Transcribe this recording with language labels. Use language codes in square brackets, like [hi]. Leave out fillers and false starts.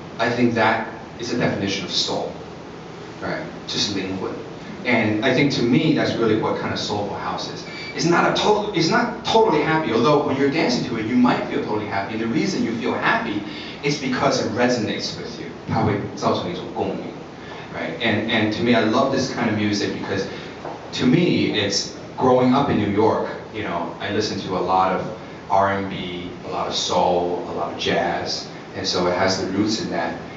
[en] I think that is a definition of soul, right? Just 灵魂. And I think to me, that's really what kind of soulful house is. It's not totally happy, although when you're dancing to it, you might feel totally happy. And the reason you feel happy is because it resonates with you. [zh] 它会造成一种共鸣, right? [en] And to me, I love this kind of music because to me, it's growing up in New York, I listen to a lot of R&B, a lot of soul, a lot of jazz, and so it has the roots in that.